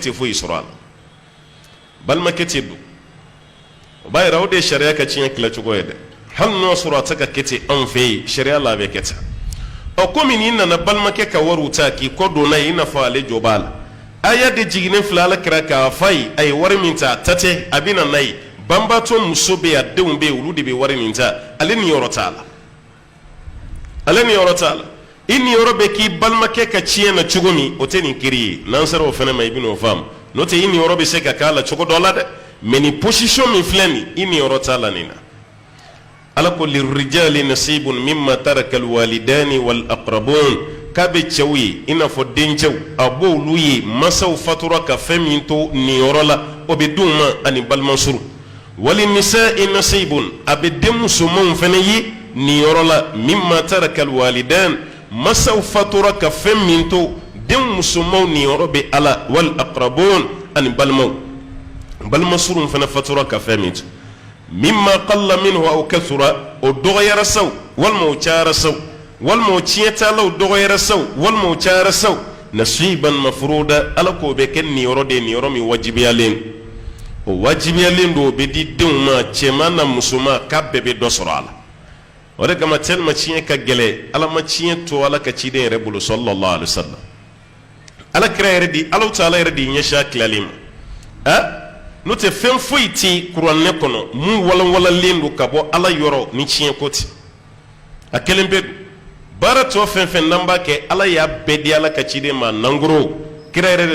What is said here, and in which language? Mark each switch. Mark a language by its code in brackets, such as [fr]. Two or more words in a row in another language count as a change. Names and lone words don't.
[bm] tɛ foyi sɔrɔ a la balimakɛ tɛ don o b'a yira o de ye sariya ka tiɲɛ tila cogo ye dɛ hali n'o sɔrɔ a tɛ ka kɛ ten anw fɛ yen sariya la a bɛ kɛ ten komi n'i nana balimakɛ ka wariw ta k'i kɔ don n'a ye i n'a fɔ ale jɔ b'a la aya de jiginnen filɛ ala kira k'a f'a ye a ye wari min ta a ta tɛ a bɛ na n'a ye banbaatɔ muso bɛ yen a denw bɛ yen olu de bɛ wari min ta ale niyɔrɔ t'a la ale niyɔrɔ t'a la i niyɔrɔ bɛ k'i balimakɛ ka tiɲɛ na cogo min o tɛ nin kiri ye n'an sera o fana ma i bɛ n'o faamu n'o tɛ i niyɔrɔ bɛ se ka k'a la cogo dɔ la dɛ mais nin position min filɛ nin i niyɔrɔ t'a la nin na ala ko [ar] للرجال نصيب مما ترك الوالدان والأقربون [bm] k'a bɛ cɛw ye i n'a fɔ dencɛw a b'olu ye masaw fatura ka fɛn min to niyɔrɔ la o bɛ d'u ma ani balimasuru [ar] وللنساء [bm] nasibun a bɛ den musomanw fana ye niyɔrɔ la [ar] مما ترك الوالدان [bm] masaw fatura ka fɛn min to den musomanw niyɔrɔ bɛ ala [ar] والأقربون [bm] ani balimaw balimasuru fana fatura ka fɛn min to [ar] مما قل منه أو كثر [bm] o dɔgɔyara saw walima o cayara saw walima o tiɲɛtaalaw dɔgɔyara saw walima o cayara saw [ar] نصيبا مفروضا [bm] ala k'o bɛ kɛ niyɔrɔ de niyɔrɔ min wajibiyalen o wajibiyalen don o bɛ di denw ma cɛman na musoman k'a bɛɛ bɛ dɔ sɔrɔ a la o de kama tellement tiɲɛ ka gɛlɛ ala ma tiɲɛ to ala ka ciden yɛrɛ bolo [ar] صلى الله عليه وسلم [bm] ala kira yɛrɛ di Alahu Taala yɛrɛ de ɲɛsin a tilalen ma n'o tɛ fɛn foyi tɛ kuranɛ kɔnɔ mun walanwalalen don ka bɔ ala yɔrɔ ni tiɲɛ ko tɛ a kelen bɛ baara tɔ fɛn fɛn n'an b'a kɛ ala y'a bɛɛ di ala ka ciden ma nangoro kira yɛrɛ de